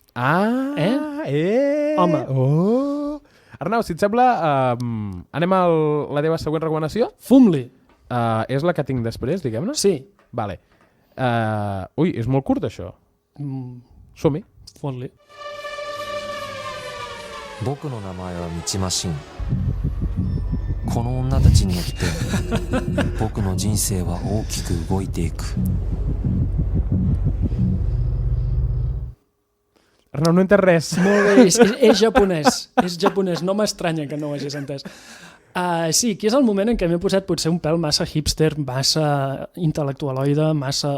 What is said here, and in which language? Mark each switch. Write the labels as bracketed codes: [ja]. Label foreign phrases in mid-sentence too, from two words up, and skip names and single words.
[ca] Home. Arnau, si et sembla, anem a la teva següent recomanació? Fum-li. És la que tinc després, diguem-ne? Sí. Vale. Ui, és molt curt, això. Som-hi. Fot-li. [ja] 僕の名前は道マシン。この女たちによって僕の人生は大きく動いていく。 [ca] Arnau, no he entès res. Molt bé, és japonès. És japonès, no m'estranya que no ho hagis entès. Sí, aquí és el moment en què m'he posat potser un pèl massa hipster, massa intel·lectualoide, massa...